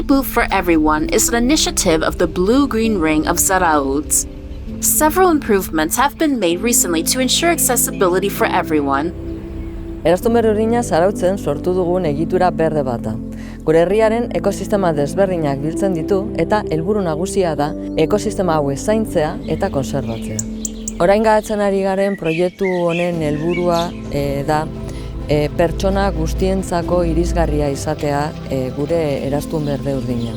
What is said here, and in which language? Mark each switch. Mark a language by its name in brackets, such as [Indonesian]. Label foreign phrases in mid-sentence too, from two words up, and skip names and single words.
[English] for Everyone is an initiative of the Blue-Green Ring of Zarautz. Several improvements have been made recently to ensure accessibility for everyone. [Basque] Eraztun Berde Urdina Zarautzen sortu dugun egitura berde bata. Gure herriaren ekosistema desberdinak biltzen ditu eta helburu nagusia da ekosistema hauek zaintzea eta kontserbatzea. Orain garatzen ari garen proiektu honen helburua da pertsona guztientzako irisgarria izatea gure Eraztun Berde Urdina.